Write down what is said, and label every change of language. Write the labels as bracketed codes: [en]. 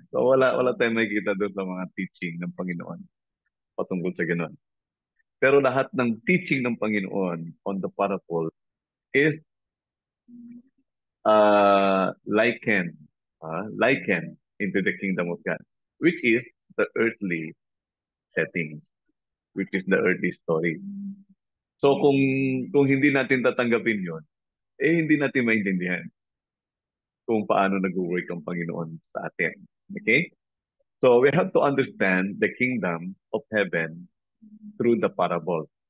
[tl] So wala tayong makikita doon sa mga teaching ng Panginoon patungkol sa gano'n. Pero lahat ng teaching ng Panginoon [en] on the parable is likened into the kingdom of God, which is the earthly setting, which is the earthly story. [tl] So kung hindi natin tatanggapin yon, hindi natin maintindihan kung paano nag-work ang Panginoon sa atin. [en] Okay? So we have to understand the kingdom of heaven through the parable.